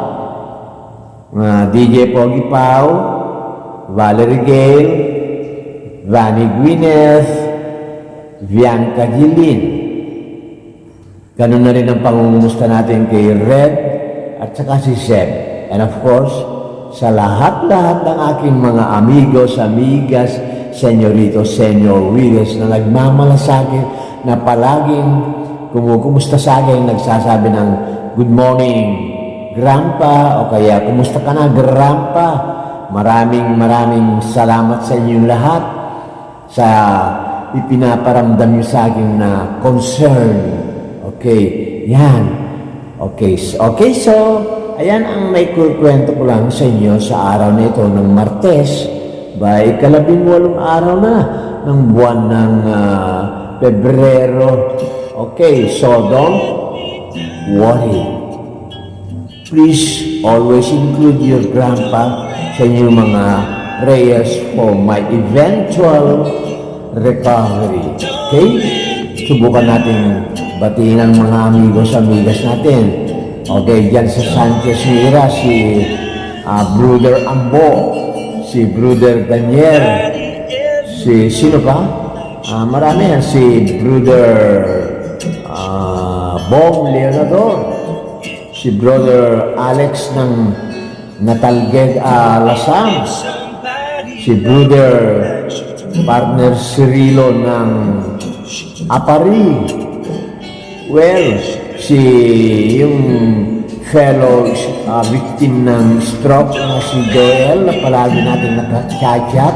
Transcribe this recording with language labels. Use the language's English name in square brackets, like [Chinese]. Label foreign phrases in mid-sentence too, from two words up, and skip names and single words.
[Filipino] DJ Pogi Pao, Valerie Gale, Vanny Gwyneth, Bianca Jeline. Ganun na rin ang pangungumusta natin kay Red at saka si Seb. [English] And of course, [Filipino] sa lahat-lahat ng aking mga [Spanish] amigos, amigas, senyorito, senyor [Filipino] Willis na nagmamalasakit na palaging kumusta sa akin, nagsasabi ng [English] good morning, [Filipino] Grandpa, o kaya kumusta ka na, Grandpa. Maraming salamat sa inyong lahat sa ipinaparamdam nyo sa akin na concern. Okay, yan. Okay, so, ayan ang may kwento ko lang sa inyo sa araw na ito ng Martes, by 18 araw na ng buwan ng Pebrero. [English] Okay, so don't worry. Please always include your grandpa [Filipino] sa inyong mga [English] prayers for my eventual recovery. Okay? [Filipino] Subukan natin batiin ang mga [Spanish] amigos-amigas [Filipino] natin. Okay, dyan sa Sanchez Mira, si Brother Ambo, si Brother Daniel, si sino pa? Marami yan, si Brother Bong Leonador, si Brother Alex ng Natalgeg Lasam, si Brother Partner Cirilo ng Apari, well, si yung fellow victim ng stroke na si Joel na palagi natin nakachat-chat.